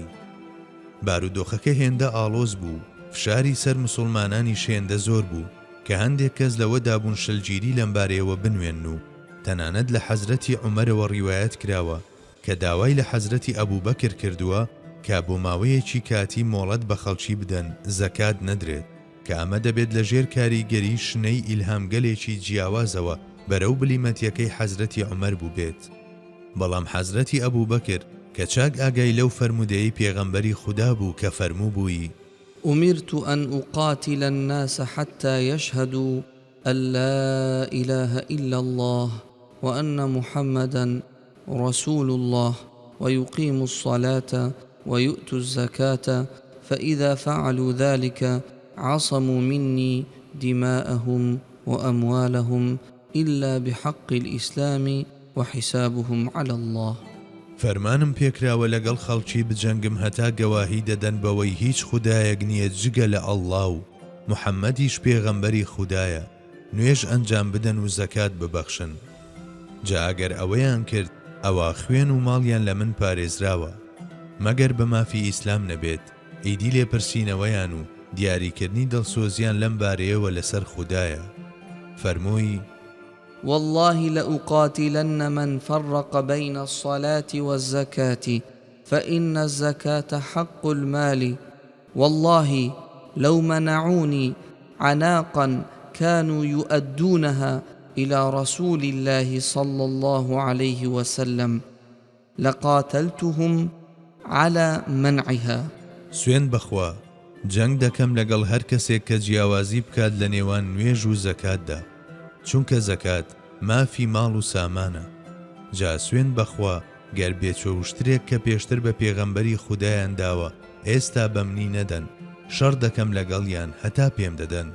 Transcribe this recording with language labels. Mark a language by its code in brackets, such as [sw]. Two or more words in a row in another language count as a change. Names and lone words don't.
[ckb] بارودۆخەکە هێندە ئاڵۆز بوو، فشاری سەر موسڵمانانی شێندە زۆر بوو کە هەندێک کەس لەوەدا بوون شلگیری لەمبارەیەوە بنوێن و تەنانەت لە حەزرەتی عومەرەوە ڕیوایەت کراوە کە داوای لە حەزرەتی ئەبوبەکر کردووە کە بۆ ماوەیەکی کاتی مۆڵەت بە خەڵکی بدەن زەکات نەدرێت، کە ئەمە دەبێت لە ژێر کاریگەری شنەی ئیلهامگەلێکی جیاوازەوە بەرەو بلیمەتیەکەی حەزرەتی عومەر بوو بێت. بەڵام حەزرەتی ئەبوبەکر کە چاک ئاگای لەو فەرمودەیەی پێغەمبەری خودا بوو کە فەرموو بووی: [ar] أمرت أن أقاتل الناس حتى يشهدوا أن لا إله إلا الله وأن محمدا رسول الله ويقيموا الصلاة ويؤتوا الزكاة فإذا فعلوا ذلك عصموا مني دماءهم وأموالهم إلا بحق الإسلام وحسابهم على الله. [ckb] فەرمانم پێکراوە لەگەڵ خەڵکی بجەنگم هەتا گەواهی دەدەن بەوەی هیچ خودایەک نییە جگە لە ئەڵڵا و محەممەدیش پێغەمبەری خودایە، نوێژ ئەنجام بدەن و زەکات ببەخشن. جا ئەگەر ئەوەیان کرد ئەوە خوێن و ماڵیان لە من پارێزراوە مەگەر بە مافی ئیسلام نەبێت، ئیدی لێپرسینەوەیان و دیاریکردنی دڵسۆزیان لەم بارەیەوە لەسەر خودایە. فەرمووی: [ar] والله لأقاتلن من فرق بين الصلاة والزكاة فإن الزكاة حق المال، والله لو منعوني عناقا كانوا يؤدونها إلى رسول الله صلى الله عليه وسلم لقاتلتهم على منعها. [ckb] سوێن بەخوا جەنگ دەکەم لەگەڵ هەر کەسێک کە جیاوازی بکات لە نێوان نوێژ و زەکاتدا، چونکە زەکات مافی ماڵ و سامانە. جا سوێن بەخوا گەر بێچۆوشترێک کە پێشتر بە پێغەمبەری خودایان داوە ئێستا بەمنی نەدەن، شەڕ دەکەم لەگەڵیان هەتا پێم دەدەن.